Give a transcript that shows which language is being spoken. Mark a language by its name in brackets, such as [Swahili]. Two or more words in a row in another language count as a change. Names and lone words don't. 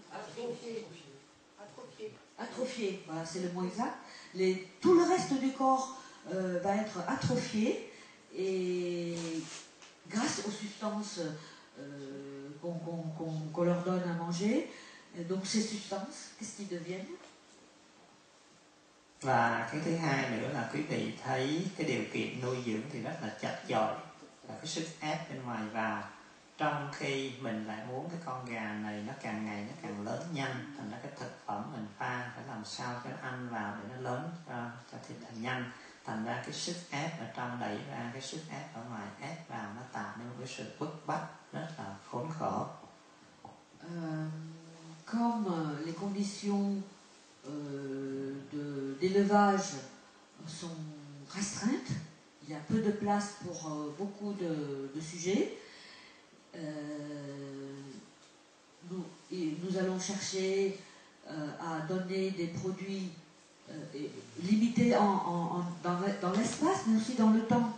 [French] Atrophiés, voilà, c'est le mot exact. Tout le reste du corps va être atrophié, et grâce aux substances qu'on leur donne à manger, donc ces substances, qu'est-ce qu'ils deviennent? [Vietnamese] Và cái thứ hai nữa là quý vị thấy cái điều kiện nuôi dưỡng thì rất là chật chội, và cái sức ép bên ngoài vào, trong khi mình lại muốn cái con gà này nó càng ngày nó càng lớn nhanh. Thành ra cái thực phẩm mình pha phải làm sao cho nó ăn vào để nó lớn cho thịt là nhanh. Thành ra cái sức ép ở trong đẩy ra, cái sức ép ở ngoài ép vào, nó tạo nên một cái sự bức bách rất là khốn khổ. [French] Comme les conditions d'élevage sont restreintes. Il y a peu de place pour beaucoup de sujets. Nous allons chercher à donner des produits limités dans l'espace, mais aussi dans le temps.